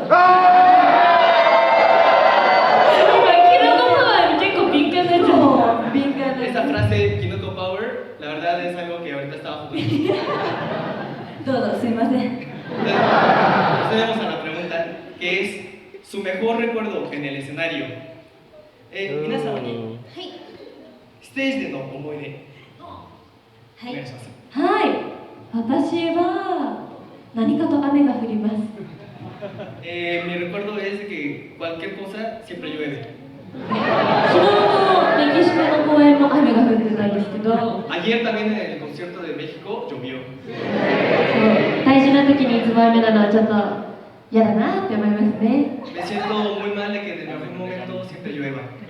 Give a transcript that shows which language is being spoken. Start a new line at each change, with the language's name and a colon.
Japanese: キノコパワーに結構敏感なやつ。そう。敏感な。
Spanish: Esa frase Kinoko Power, la verdad es algo que ahorita estaba jugando.
Japanese: どうぞすいません。
Spanish: Procedemos a la pregunta, que es su mejor recuerdo en el escenario.
Japanese: 皆様にステージでの思い出お願いします。はい、私は何かと雨が降ります。
Spanish: Mi recuerdo es de que cualquier cosa siempre llueve.
Japanese: 昨日のメキシコの公演も雨が降ってたんですけど、
Spanish: Ayer también en el concierto de México llovió.
Japanese: 大事な時にいつも雨なのはちょっと嫌だなって思いますね。
Spanish: Me siento muy mal de que en algún momento siempre llueva.